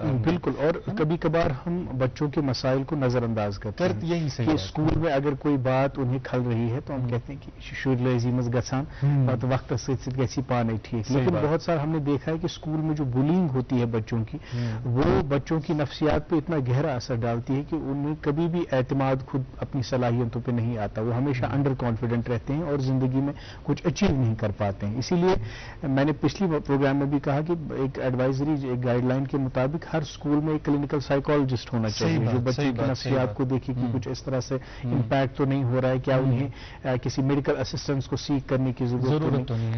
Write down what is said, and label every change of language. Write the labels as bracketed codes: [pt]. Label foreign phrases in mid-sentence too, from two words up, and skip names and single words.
[ur] بالکل، اور کبھی کبھار ہم بچوں کے مسائل کو نظر انداز کرتے ہیں، یہی صحیح کہ اسکول میں اگر کوئی بات انہیں کھل رہی ہے تو ہم کہتے ہیں کہ [ks] شُرۍ لٲزی منٛز گژھان پتہٕ وقتس سۭتۍ سۭتۍ گژھِ یہِ پانے ٹھیک، [ur] لیکن بہت سارا ہم نے دیکھا ہے کہ اسکول میں جو بولنگ ہوتی ہے بچوں کی، وہ بچوں کی نفسیات پہ اتنا گہرا اثر ڈالتی ہے کہ انہیں کبھی بھی اعتماد خود اپنی صلاحیتوں پہ نہیں آتا، وہ ہمیشہ [en] under confident [ur] رہتے ہیں اور زندگی میں کچھ اچیو نہیں کر پاتے ہیں۔ اسی لیے میں نے پچھلی پروگرام میں بھی کہا کہ ایک ایڈوائزری، ایک گائیڈ لائن کے مطابق ہر اسکول میں ایک [en] clinical psychologist [ur] ہونا چاہیے جو بچے کی نفسیات کو دیکھے کہ کچھ اس طرح سے امپیکٹ تو نہیں ہو رہا ہے، کیا انہیں کسی [en] medical assistance [ur] کو سیکھ کرنے کی ضرورت تو نہیں۔